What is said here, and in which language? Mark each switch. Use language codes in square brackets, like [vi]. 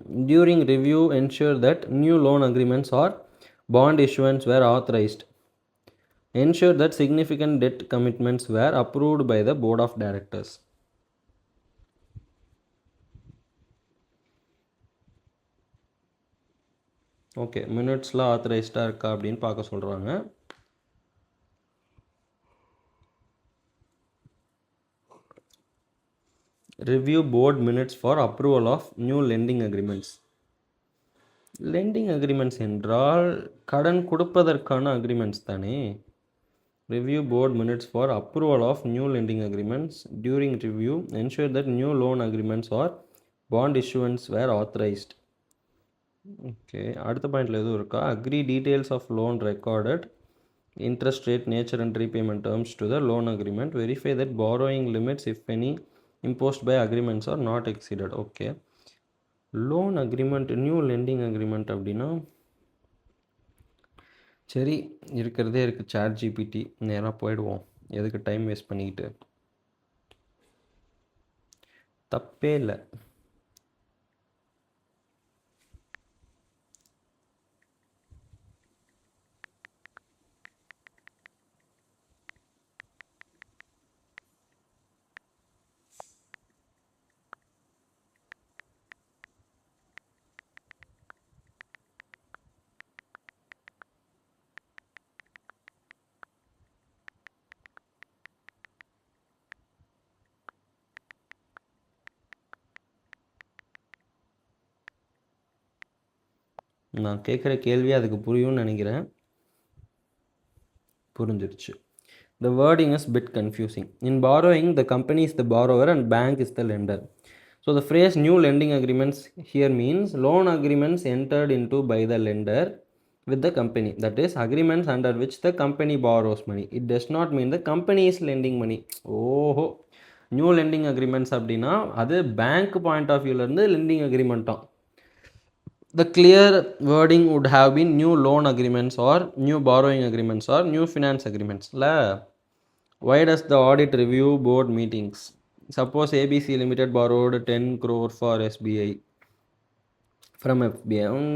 [en] During review ensure that new loan agreements are bond issuance were authorized. Ensure that significant debt commitments were approved by the board of directors. [ta] Okay, மினிட்ஸில் ஆத்தரைஸ்டாக இருக்கா அப்படின்னு பார்க்க சொல்கிறாங்க. [en] Review board minutes for approval of new lending agreements. [ta] Landing agreements என்றால் கடன் கொடுப்பதற்கான agreements தானே. [en] Review board minutes for approval of new lending agreements during review ensure that new loan agreements are bond issuance were authorised. [ta] Okay, அடுத்த பாயிண்டில் எதுவும் இருக்கா? [en] Agree details of loan recorded, interest rate, nature and repayment terms to the loan agreement, verify that borrowing limits if any imposed by agreements are not exceeded. [ta] Okay, loan agreement, new landing agreement அப்படின்னா சரி இருக்கிறதே இருக்குது, chat GPT. நேராக போயிடுவோம், எதுக்கு time waste பண்ணிக்கிட்டு. தப்பே இல்லை. நான் கேட்குற கேள்வி அதுக்கு புரியும்னு நினைக்கிறேன். புரிஞ்சிருச்சு. [en] The wording is bit confusing. In borrowing, the company is the borrower and bank is the lender. So the phrase new lending agreements here means loan agreements entered into by the lender with the company. That is agreements under which the company borrows money. It does not mean the company is lending money. [ta] ஓஹோ, new landing agreements அப்படின்னா அது bank point of வியூலேருந்து landing அக்ரிமெண்ட்டாம். [en] The clear wording would have been new loan agreements or new borrowing agreements or new finance agreements. Why does the audit review board meetings? Suppose ABC Limited borrowed 10 crore for SBI from FBI.